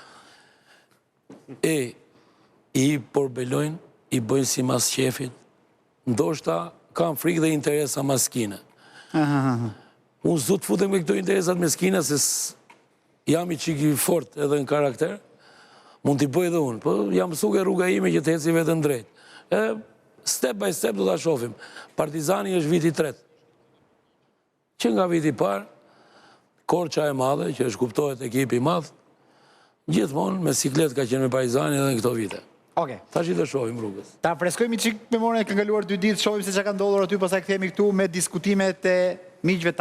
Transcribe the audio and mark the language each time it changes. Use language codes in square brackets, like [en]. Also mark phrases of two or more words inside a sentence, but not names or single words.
[sq] I porbelojnë, i bëjnë si mas qefit, ndoshta kam frikë dhe interesa maskine. Unë s'du të futem me këto interesat maskine, se jam i qiki fort edhe në karakter, mund t'i bëj dhe unë, po jam mësuar rruga ime që të heci vetën drejt. [en] Step by step [sq] do t'a shohim. Partizani është viti 3. Që nga viti parë, Korça e madhe, që është kuptohet ekipi madh, gjithmonë me siklet ka qenë me Partizani edhe në këto vite. Okej. Tash i të shohim rrugës. Ta freskojmë çik memorien, kanë kaluar 2 ditë, shohim se çka ka ndodhur aty, pastaj kthehemi këtu me diskutimet e miqve tanë.